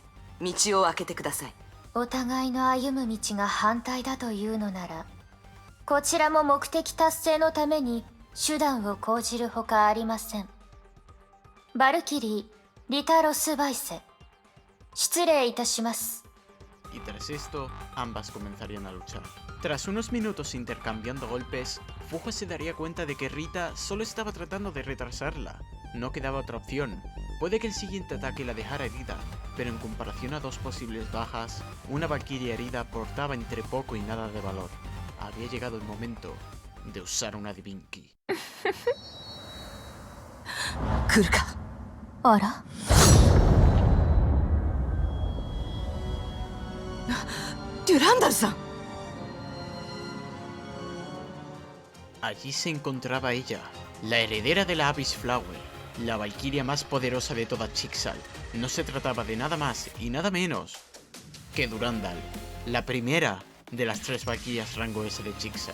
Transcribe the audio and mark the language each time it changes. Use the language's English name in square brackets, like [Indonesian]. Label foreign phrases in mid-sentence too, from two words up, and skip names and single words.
[Japanese] 道を開けてください。お互いの歩む道が反対だというのなら、こちらも目的達成のために手段を講じるほかありません。バルキリー、リタロスバイセ、失礼いたします。 [Spanish] Y tras esto, ambas comenzarían a luchar. Tras unos minutos intercambiando golpes, Fuhua se daría cuenta de que Rita solo estaba tratando de retrasarla. No quedaba otra opción. Puede que el siguiente ataque la dejara herida, pero en comparación a dos posibles bajas, una valquiria herida aportaba entre poco y nada de valor. Había llegado el momento de usar una Divinki. [Japanese] 来るか。あら、デュランダルさん。 [Spanish] Allí se encontraba ella, la heredera de la Abyss Flower, la valquiria más poderosa de toda Chixal. No se trataba de nada más y nada menos que Durandal, la primera de las 3 valquirias rango S de Chixal.